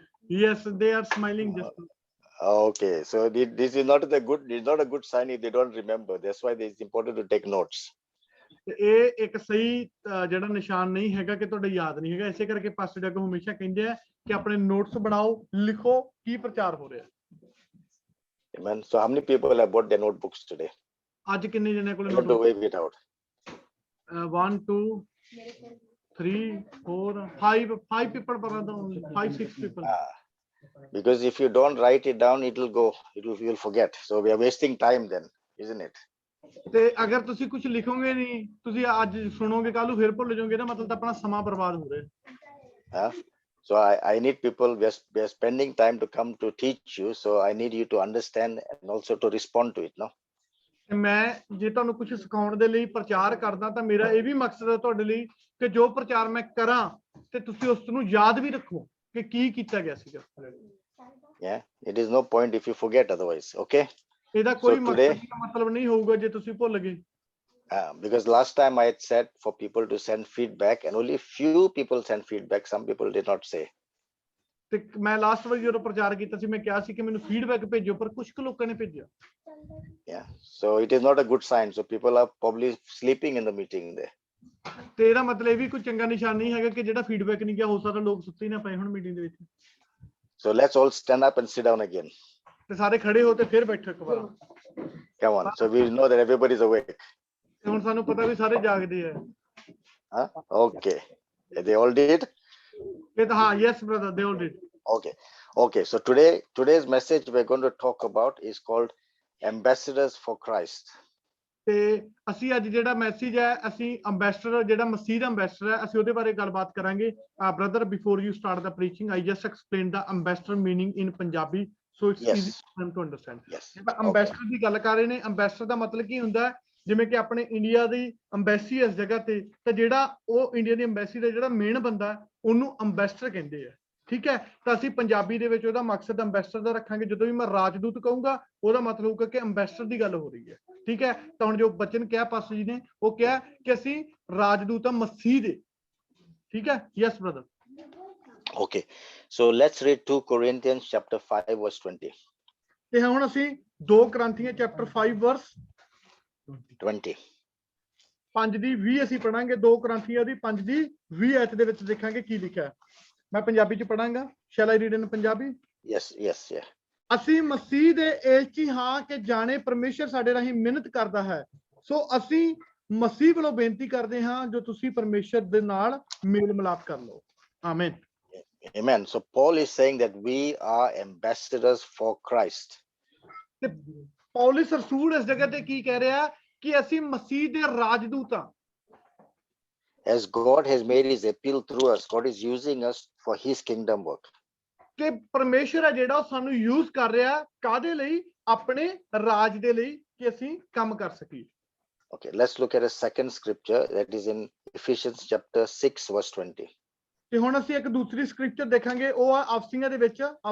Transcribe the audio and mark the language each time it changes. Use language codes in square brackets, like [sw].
[en] Yes, they are smiling just. Okay, so this is not a good sign if they don't remember. That's why it's important to take notes. [pa] ਇਹ ਇੱਕ ਸਹੀ ਜਿਹੜਾ ਨਿਸ਼ਾਨ ਨਹੀਂ ਹੈਗਾ ਕਿ ਤੁਹਾਡੇ ਯਾਦ ਨਹੀਂ ਹੈਗਾ। ਇਸੇ ਕਰਕੇ ਪਾਸਟਰ ਜੱਗ ਹਮੇਸ਼ਾ ਕਹਿੰਦੇ ਆ ਕਿ ਆਪਣੇ ਨੋਟਸ ਬਣਾਓ, ਲਿਖੋ ਕੀ ਪ੍ਰਚਾਰ ਹੋ ਰਿਹਾ। [en] Amen. So how many people have bought their notebooks today? [pa] ਅੱਜ ਕਿੰਨੇ ਜਣੇ ਕੋਲ [en] To wave it out. 1 2 3 4 5 people, 5 6 people. Because if you don't write it down, you'll forget. So we are wasting time then, isn't it? [pa] ਤੇ ਅਗਰ ਤੁਸੀਂ ਕੁਝ ਲਿਖੋਗੇ ਨਹੀਂ, ਤੁਸੀਂ ਅੱਜ ਸੁਣੋਗੇ, ਕੱਲ ਨੂੰ ਫਿਰ ਭੁੱਲ ਜਾਓਗੇ ਨਾ, ਮਤਲਬ ਤਾਂ ਆਪਣਾ ਸਮਾਂ ਬਰਬਾਦ ਹੋ ਰਿਹਾ। [en] So I need people. We are spending time to come to teach you. So I need you to understand and also to respond to it. No. [pa] ਮੈਂ ਜੇ ਤੁਹਾਨੂੰ ਕੁਝ ਸਿਖਾਉਣ ਦੇ ਲਈ ਪ੍ਰਚਾਰ ਕਰਦਾ ਤਾਂ ਮੇਰਾ ਇਹ ਵੀ ਮਕਸਦ ਹੈ ਤੁਹਾਡੇ ਲਈ ਕਿ ਜੋ ਪ੍ਰਚਾਰ ਮੈਂ ਕਰਾਂ ਤੇ ਤੁਸੀਂ ਉਸ ਨੂੰ ਯਾਦ ਵੀ ਰੱਖੋ ਕਿ ਕੀ ਕੀਤਾ ਗਿਆ ਸੀਗਾ। [en] Yeah, it is no point if you forget otherwise. Okay. [pa] ਇਹਦਾ ਕੋਈ ਮਤਲਬ ਨਹੀਂ ਹੋਊਗਾ ਜੇ ਤੁਸੀਂ ਭੁੱਲ ਗਏ। [en] Because last time I had said for people to send feedback and only few people sent feedback. Some people did not say. [pa] ਤੇ ਮੈਂ ਲਾਸਟ ਵਾਰ ਜਦੋਂ ਪ੍ਰਚਾਰ ਕੀਤਾ ਸੀ ਮੈਂ ਕਿਹਾ ਸੀ ਕਿ ਮੈਨੂੰ ਫੀਡਬੈਕ ਭੇਜੋ, ਪਰ ਕੁਝ ਕੁ ਲੋਕਾਂ ਨੇ ਭੇਜਿਆ। [en] Yeah, so it is not a good sign. So people are probably sleeping in the meeting there. [pa] ਤੇ ਇਹਦਾ ਮਤਲਬ ਇਹ ਵੀ ਕੋਈ ਚੰਗਾ ਨਿਸ਼ਾਨ ਨਹੀਂ ਹੈਗਾ ਕਿ ਜਿਹੜਾ ਫੀਡਬੈਕ ਨਹੀਂ ਗਿਆ, ਹੋ ਸਕਦਾ ਲੋਕ ਸੁੱਤੇ ਨਾ ਪਏ ਹੁਣ ਮੀਟਿੰਗ ਦੇ ਵਿੱਚ। [en] So let's all stand up and sit down again. [pa] ਤੇ ਸਾਰੇ ਖੜੇ ਹੋ ਤੇ ਫਿਰ ਬੈਠੋ ਇੱਕ ਵਾਰ। [en] Come on. So we know that everybody is awake. [pa] ਹੁਣ ਸਾਨੂੰ ਪਤਾ ਵੀ ਸਾਰੇ ਜਾਗਦੇ ਆ। [en] Okay. They all did? Yes brother, they all did. Okay. So today's message we're going to talk about is called Ambassadors for Christ. [pa] ਤੇ ਅਸੀਂ ਅੱਜ ਜਿਹੜਾ ਮੈਸੇਜ ਹੈ, ਅਸੀਂ ਅੰਬੈਸਡਰ ਜਿਹੜਾ ਮਸੀਹ ਦਾ ਅੰਬੈਸਡਰ ਹੈ, ਅਸੀਂ ਉਹਦੇ ਬਾਰੇ ਗੱਲਬਾਤ ਕਰਾਂਗੇ। [en] Brother, before you start the preaching, I just explained the ambassador meaning in Punjabi, so it's easy for them to understand. [pa] Ambassador ਦੀ ਗੱਲ ਕਰ ਰਹੇ ਨੇ। ਅੰਬੈਸਡਰ ਦਾ ਮਤਲਬ ਕੀ ਹੁੰਦਾ ਹੈ? ਜਿਵੇਂ ਕਿ ਆਪਣੇ ਇੰਡੀਆ ਦੀ ਅੰਬੈਸੀ ਇਸ ਜਗ੍ਹਾ ਤੇ, ਤਾਂ ਜਿਹੜਾ ਉਹ ਇੰਡੀਆ ਦੀ ਅੰਬੈਸੀ ਦਾ ਜਿਹੜਾ ਮੇਨ ਬੰਦਾ ਉਹਨੂੰ ਅੰਬੈਸਡਰ ਕਹਿੰਦੇ ਆ। ਠੀਕ ਹੈ, ਤਾਂ ਅਸੀਂ ਪੰਜਾਬੀ ਦੇ ਵਿੱਚ ਉਹਦਾ ਮਕਸਦ ਅੰਬੈਸਡਰ ਦਾ ਰੱਖਾਂਗੇ। ਜਦੋਂ ਵੀ ਮੈਂ ਰਾਜਦੂਤ ਕਹੂੰਗਾ ਉਹਦਾ ਮਤਲਬ ਹੋਊਗਾ ਕਿ ਅੰਬੈਸਡਰ ਦੀ ਗੱਲ ਹੋ ਰਹੀ ਹੈ। ਠੀਕ ਹੈ, ਤਾਂ ਹੁਣ ਜੋ ਬਚਨ ਕਿਹਾ ਪਾਸਟਰ ਜੀ ਨੇ, ਉਹ ਕਿਹਾ ਕਿ ਅਸੀਂ ਰਾਜਦੂਤ ਆ ਮਸੀਹ ਦੇ। ਠੀਕ ਹੈ, [en] Yes brother. Okay, so let's read 2 Corinthians chapter 5 verse 20. [pa] ਤੇ ਹੁਣ ਅਸੀਂ [en] 2 Corinthians chapter 5 verse 20. [pa] 5 ਦੀ 20 ਅਸੀਂ ਪੜਾਂਗੇ। 2 Corinthians ਦੀ 5 ਦੀ 20 ਐਤ ਦੇ ਵਿੱਚ ਦੇਖਾਂਗੇ ਕੀ ਲਿਖਿਆ ਹੈ। ਮੈਂ ਪੰਜਾਬੀ ਚ ਪੜਾਂਗਾ। [en] Shall I read in Punjabi? Yes, yeah. [pa] ਅਸੀਂ ਮਸੀਹ ਦੇ ਏਲਚੀ ਹਾਂ ਕਿ ਜਾਣੇ ਪਰਮੇਸ਼ਰ ਸਾਡੇ ਰਾਹੀਂ ਮਿਹਨਤ ਕਰਦਾ ਹੈ, ਸੋ ਅਸੀਂ ਮਸੀਹ ਵੱਲੋਂ ਬੇਨਤੀ ਕਰਦੇ ਹਾਂ ਜੋ ਤੁਸੀਂ ਪਰਮੇਸ਼ਰ ਦੇ ਨਾਲ ਮੇਲ ਮਿਲਾਪ ਕਰ ਲਓ। ਆਮੀਨ। [en] Amen. So Paul is saying that we are ambassadors for Christ. [pa] ਤੇ ਪੌਲਸ ਰਸੂਲ ਇਸ ਜਗ੍ਹਾ ਤੇ ਕੀ ਕਹਿ ਰਿਹਾ ਕਿ ਅਸੀਂ ਮਸੀਹ ਦੇ ਰਾਜਦੂਤ ਹਾਂ। [en] As God has made his appeal through us, God is using us for his kingdom work. [pa] ਕਿ ਪਰਮੇਸ਼ਰ ਹੈ ਜਿਹੜਾ ਉਹ ਸਾਨੂੰ ਯੂਜ਼ ਕਰ ਰਿਹਾ ਕਾਹਦੇ ਲਈ? ਆਪਣੇ ਰਾਜ ਦੇ ਲਈ, ਕਿ ਅਸੀਂ ਕੰਮ ਕਰ ਸਕੀਏ। [en] Okay, let's look at a second scripture that is in Ephesians chapter 6 verse 20. [pa] ਤੇ ਹੁਣ ਅਸੀਂ ਇੱਕ ਦੂਸਰੀ ਸਕ੍ਰਿਪਚਰ ਦੇਖਾਂਗੇ, ਉਹ ਆ ਅਫਸੀਆਂ ਦੇ ਵਿੱਚ।